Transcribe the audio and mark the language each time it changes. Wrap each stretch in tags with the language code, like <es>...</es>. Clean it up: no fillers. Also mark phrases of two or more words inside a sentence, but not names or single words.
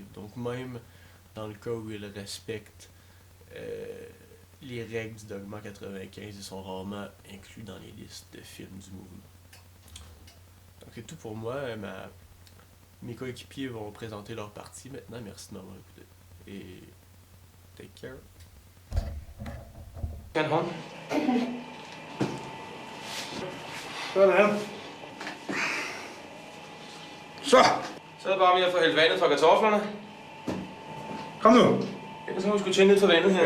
<fr>Donc même dans le cas où ils respectent les règles du Dogma 95, ils sont rarement inclus dans les listes de films du mouvement. Donc c'est tout pour moi. Mes coéquipiers vont présenter leur partie maintenant. Merci de m'avoir écouté. Et</fr> <en>take care.</en> <da>En hånd. Sådan. Så, Så er det bare med at få hældt vandet fra kartoflerne. kom nu. Ellers må vi sgu tænde lidt for vandet her.</da>